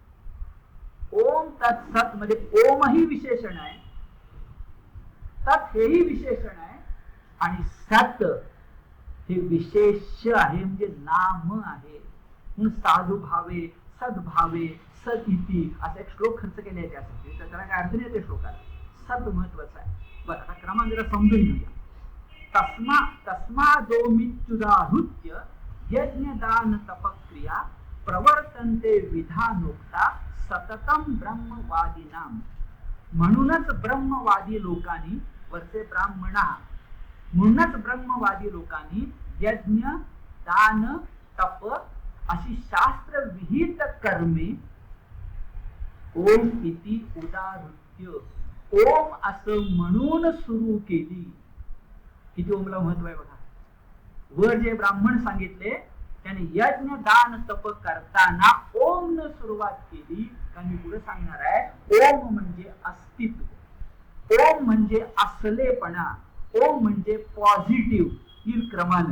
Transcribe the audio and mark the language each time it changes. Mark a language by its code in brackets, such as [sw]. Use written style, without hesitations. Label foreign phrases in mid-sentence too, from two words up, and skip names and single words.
[mr] ओम तत्सत मध्ये ओम ही विशेषण आहे, तत् हेही विशेषण आहे, आणि सत हे विशेष आहे, म्हणजे नाम आहे. म्हणून साधू भावे, सद्भावे, सदिती असा एक श्लोक खर्च केले त्यासाठी. तर त्याला काय अर्थ नाही त्या श्लोकाला. सत महत्वाचा आहे. बरं, आता क्रमांक जरा समजून घेऊया. [sa] तस्मादोमित्युदाहृत्य यज्ञदान तपक्रिया प्रवर्तन्ते विधानोक्ता सततम ब्रह्मवादिनाम. [mr] म्हणूनच ब्रह्मवादी लोकांनी, वरचे ब्राह्मणा, म्हणूनच ब्रह्मवादी लोकांनी यज्ञ, दान, तप अशी शास्त्र विहित कर्मे [sa] ओम इति उदाहृत्य, [mr] ओम असं म्हणून सुरू केली. किती ओमला महत्व आहे बघा. वर जे ब्राह्मण सांगितले त्याने यज्ञ, दान, तप करताना ओम न सुरुवात केली. कारण मी पुढे सांगणार आहे, ओम म्हणजे अस्तित्व, ओम म्हणजे असलेपणा, ओम म्हणजे पॉझिटिव्ह क्रमानं.